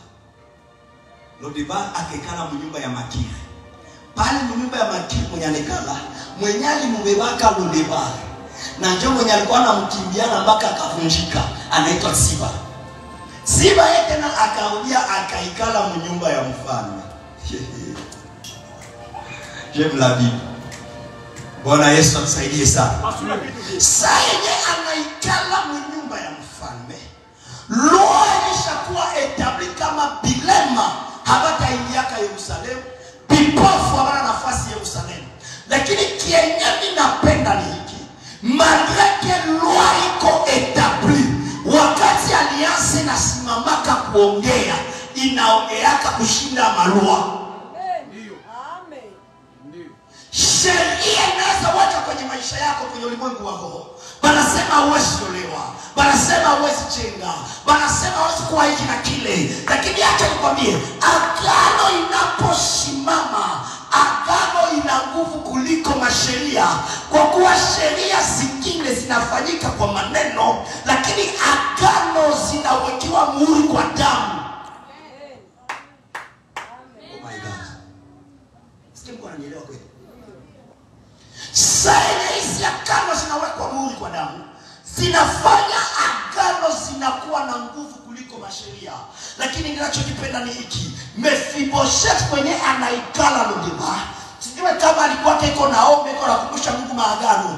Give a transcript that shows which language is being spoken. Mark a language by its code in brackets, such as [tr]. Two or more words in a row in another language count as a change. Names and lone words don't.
[sw] Lodebar akekala mu nyumba ya Makiri. Pale mu nyumba ya Makiri mwenye anekala, mwenye alimubebaka Lodebar. Na njoo mwenye alikuwa anamkimbiana mpaka akavunjika, anaitwa Siba. Siba yeye tena akarudia akaikala mu nyumba ya mfalme. [fr] J'aime la Bible. [sw] Bwana Yesu atusaidie sana. Sasa yeye anaikala mu nyumba ya mfalme. Roho ilishakuwa etabli kama bilema habataingiaka Yerusalemu, vipofu hawana nafasi Yerusalemu. Lakini kienyeji napenda ni hiki. [fr] Malgré que loi [sw] iko etabli, wakati alliance nasimamaka kuongea, inaongeaka kushinda malua. Amen. Sheria inaweza wacha kwenye maisha yako kwenye ulimwengu wa roho. Banasema huwezi olewa, banasema huwezi chenga, banasema huwezi kuwa hiki na kile. Lakini acha nikwambie, agano inaposimama, agano ina nguvu kuliko masheria. Kwa kuwa sheria zingine zinafanyika kwa maneno, lakini agano zinawekewa muhuri kwa damu. [en] Oh my God. [sw] Sikia mko ananielewa kweli? Sasa hizi agano zinawekwa muhuri kwa damu, zinafanya agano zinakuwa na nguvu kuliko masheria. Lakini ninachokipenda ni hiki, Mephibosheth kwenye anaikala Lodeba, sijue kama alikuwa iko naombe iko nakumbusha Mungu maagano.